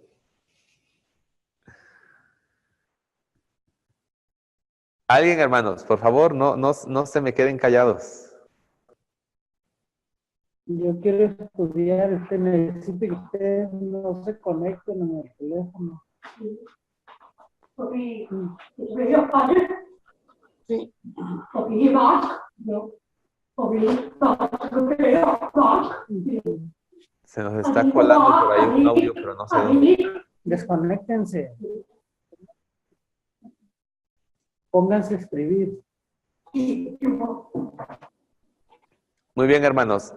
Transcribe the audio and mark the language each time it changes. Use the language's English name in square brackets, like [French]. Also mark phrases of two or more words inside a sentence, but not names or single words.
[Spanish] Alguien, hermanos, por favor, no se me queden callados. Yo quiero estudiar, necesito que ustedes no se conecten en el teléfono. [Norwegian] Fordi hvis vi gjør ferdig, og vi gir mat, og vi [Spanish] Se nos está colando por ahí un audio, pero no sé dónde. Desconéctense. Pónganse a escribir. Muy bien, hermanos.